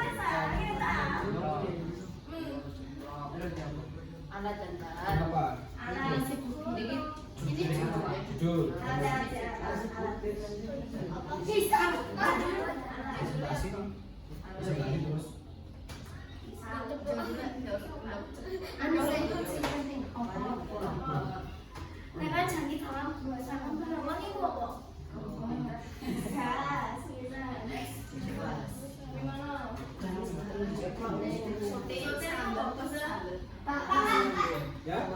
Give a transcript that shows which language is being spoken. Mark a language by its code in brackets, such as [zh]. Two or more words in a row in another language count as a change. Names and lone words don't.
[id] alat dan bahan. Kenapa? Jujur. Presentasi kan. Presentasi terus. [ko] 내가 자기 다음 사람 그러면 이거 뭐? 자, [id] Ya?